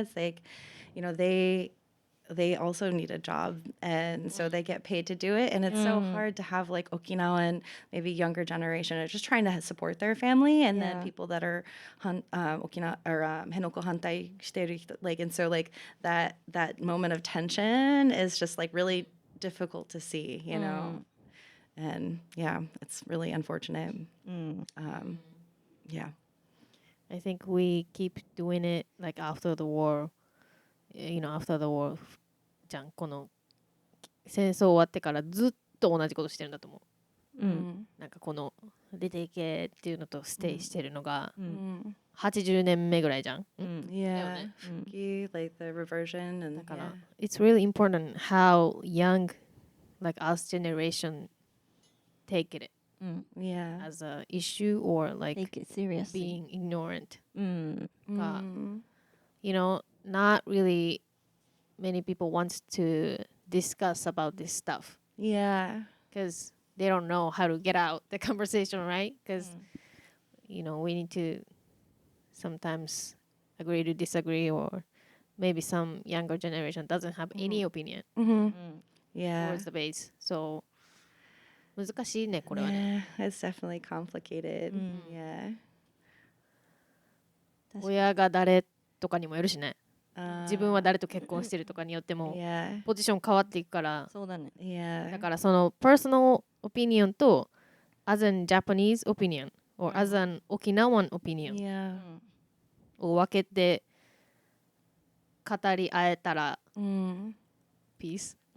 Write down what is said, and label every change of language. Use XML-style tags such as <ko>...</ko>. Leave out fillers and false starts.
<en>It's like, they also need a job, and so they get paid to do it, and it's so hard to have like Okinawan, maybe younger generation, are just trying to support their family, and then people that are Okinawa or Henoko</en> <ja>hantai shiteru hito,</ja> <en>like, and so like that moment of tension is just like really difficult to see, and yeah, it's really unfortunate. Yeah. I think we keep doing it like after the war, after the war じゃん。</en> <ja>この戦争終わってからずっと同じことしてるんだと思う。なんかこの出ていけっていうのとステイしてるのが80年目ぐらいじゃん。</ja> <en>Yeah. Fuki, like the reversion, and</en> <ja>だから、</ja> <en>it's really important how young like us generation take it yeah. as a issue or like Take it seriously. being ignorant. が Mm. Not really many people wants to discuss about this stuff Yeah. because they don't know how to get out the conversation, right? Because we need to sometimes agree to disagree, or maybe some younger generation doesn't have any opinion Yeah. towards the base. So</en> <ja>難しいね、これはね。</ja> <en>Yeah, it's definitely complicated. Yeah.</en> <ja>親が誰とかにもよるしね。自分は誰と結婚してるとかによっても</ja> <en>Yeah.</en> <ja>ポジション変わっていくから。そうだね。</ja> <en>Yeah.</en> <ja>だからその</ja> <en>personal opinion</en> <ja>と</ja> <en>as an Japanese opinion or as an Okinawan opinion Yeah.</en> <ja>を分けて語り合えたら peace.</ja>